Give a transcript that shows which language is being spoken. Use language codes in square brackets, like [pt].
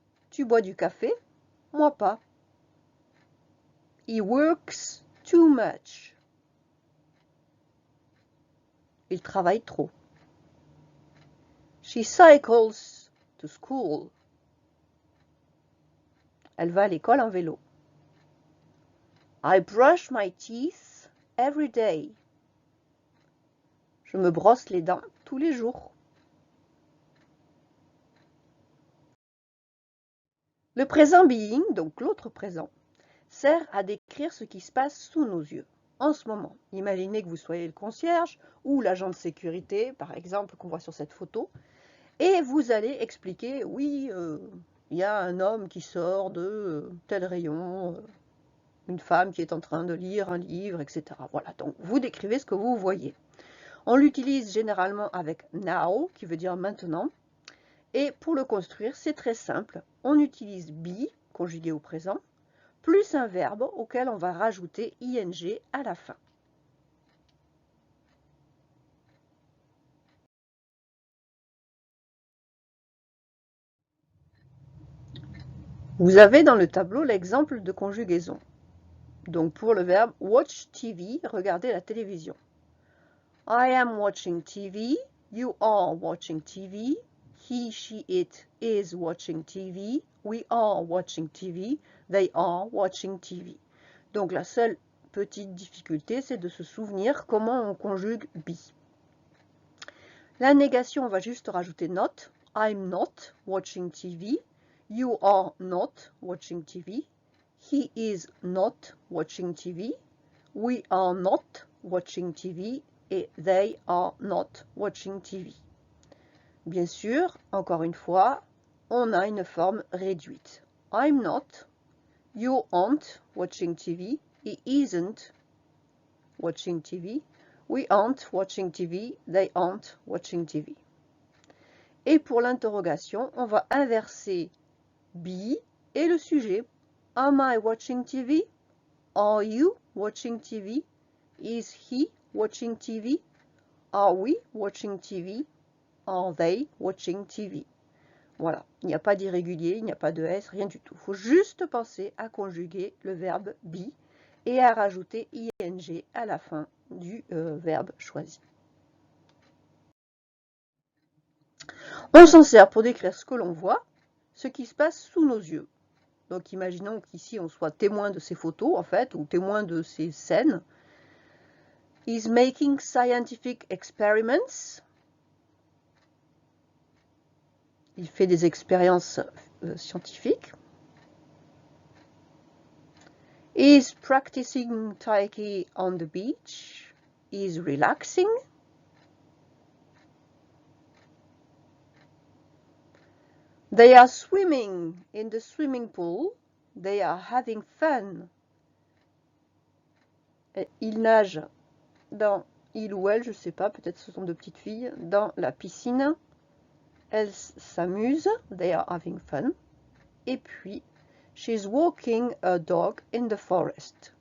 [fr] Tu bois du café, moi pas. [en] He works too much. [fr] Il travaille trop. [en] She cycles to school. [fr] Elle va à l'école en vélo. [en] I brush my teeth every day. [fr] Je me brosse les dents tous les jours. Le présent being, donc l'autre présent, sert à décrire ce qui se passe sous nos yeux, en ce moment. Imaginez que vous soyez le concierge ou l'agent de sécurité, par exemple, qu'on voit sur cette photo, et vous allez expliquer, oui, il y a un homme qui sort de tel rayon, une femme qui est en train de lire un livre, etc. Voilà, donc vous décrivez ce que vous voyez. On l'utilise généralement avec now, qui veut dire maintenant, et pour le construire, c'est très simple. On utilise be, conjugué au présent, plus un verbe auquel on va rajouter ing à la fin. Vous avez dans le tableau l'exemple de conjugaison. Donc pour le verbe watch TV, regarder la télévision. [en] I am watching TV, you are watching TV, he, she, it is watching TV, we are watching TV, they are watching TV. [fr] Donc la seule petite difficulté, c'est de se souvenir comment on conjugue be. La négation, on va juste rajouter not. [en] I'm not watching TV. You are not watching TV. He is not watching TV. We are not watching TV. Et they are not watching TV. [fr] Bien sûr, encore une fois, on a une forme réduite. [en] I'm not. You aren't watching TV. He isn't watching TV. We aren't watching TV. They aren't watching TV. [fr] Et pour l'interrogation, on va inverser be et le sujet. [en] Am I watching TV? Are you watching TV? Is he watching TV? Are we watching TV? Are they watching TV? [fr] Voilà, il n'y a pas d'irrégulier, il n'y a pas de S, rien du tout. Il faut juste penser à conjuguer le verbe be et à rajouter ing à la fin du verbe choisi. On s'en sert pour décrire ce que l'on voit, ce qui se passe sous nos yeux. Donc imaginons qu'ici on soit témoin de ces photos en fait, ou témoin de ces scènes. [en] Is making scientific experiments. [fr] Il fait des expériences scientifiques. [en] Is practicing Tai Chi on the beach. Is relaxing. They are swimming in the swimming pool. They are having fun. [fr] Ils nagent dans, il ou elle, je ne sais pas, peut-être ce sont deux petites filles, dans la piscine. Elles s'amusent. [en] They are having fun. [fr] Et puis, [en] she's walking a dog in the forest.